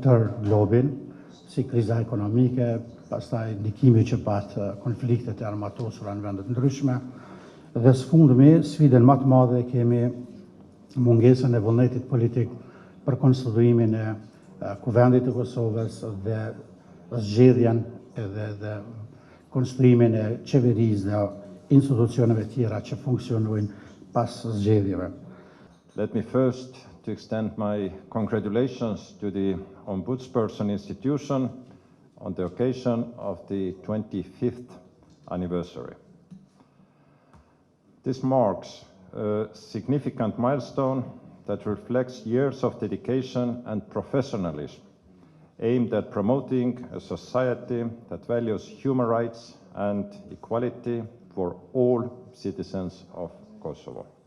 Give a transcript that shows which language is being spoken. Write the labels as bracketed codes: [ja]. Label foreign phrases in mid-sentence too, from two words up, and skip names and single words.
[sq] tërë globin, si kriza ekonomike, pastaj ndikimi që pat konfliktet e armatosura në vendet ndryshme, dhe sfundmi, sfidën më të madhe kemi mungesën e vullnetit politik për konstituimin e Kuvendit të Kosovës dhe zgjedhjen dhe konstruimin e qeverisë dhe institucioneve tjera që funksionojnë pas zgjedhjeve. [en] Let me first to extend my congratulations to the Ombudsperson institution on the occasion of the 25th anniversary. This marks a significant milestone that reflects years of dedication and professionalism aimed at promoting a society that values human rights and equality for all citizens of Kosovo.